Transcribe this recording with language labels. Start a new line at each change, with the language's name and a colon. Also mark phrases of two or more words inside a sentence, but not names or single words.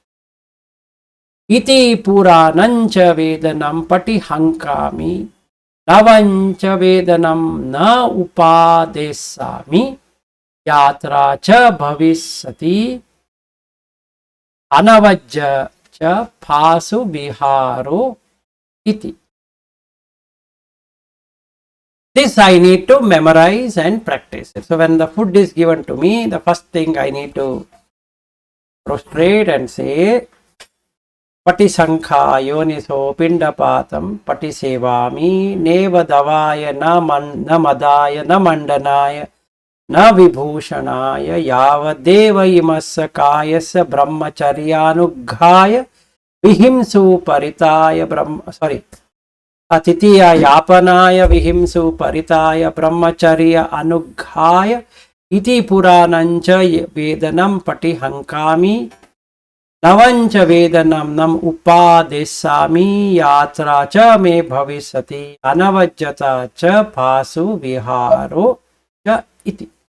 Pali: iti puranancha vedanam patihankami navancha vedanam na upadesami yatra cha bhavisati anavajja cha phasu viharo iti.
English: This I need to memorize and practice. So when the food is given to me, the first thing I need to prostrate and say,
Pali: patisankha yoniso pindapatam patisevami neva davaya na madaya na mandanaya na vibhushanaya yavadeva imassa kayasa brahmacharyanughaya vihimsu paritaya atitiya yapanaya vihimsu paritaya brahmacharya anughaya iti puranancha vedanam patihankami navancha vedanam nam upadesami yatra cha me bhavisati anavajjata cha phasu viharo cha iti.